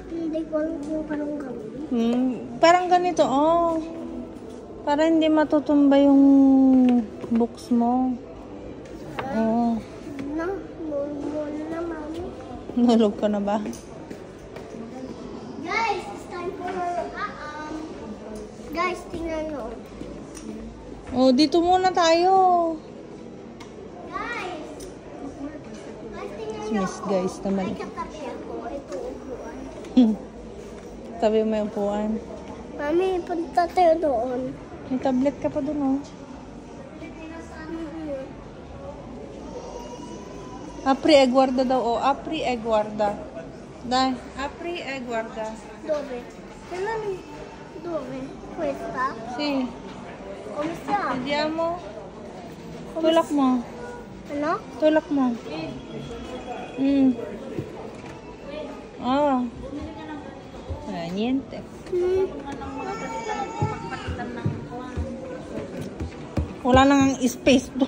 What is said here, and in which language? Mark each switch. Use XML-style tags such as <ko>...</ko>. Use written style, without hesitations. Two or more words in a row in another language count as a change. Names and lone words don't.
<tl>Hindi ko alam kung parang gawin. Parang ganito, oh. Para hindi matutumba yung books mo. Oh. Na, mami. Nulog ka na ba? Guys,</tl> <en>it's time for guys,</en> <tl>tingnan nyo. Oh, dito muna tayo. Guys, tingnan nyo. Miss guys naman. May katabi ako. Ito upuan. Tabi mo yung upuan. Mami, punta tayo doon. May tablet ka pa dun,</tl> <it>oh. Apri e guarda daw, oh. Apri e guarda. Dai, apri e guarda. Dove? Dove? Questa? Si, Come sta? vediamo.</it> <tl>Tulak mo. Ano? Tulak mo. Ah. Niente. Wala nang space to.</tl>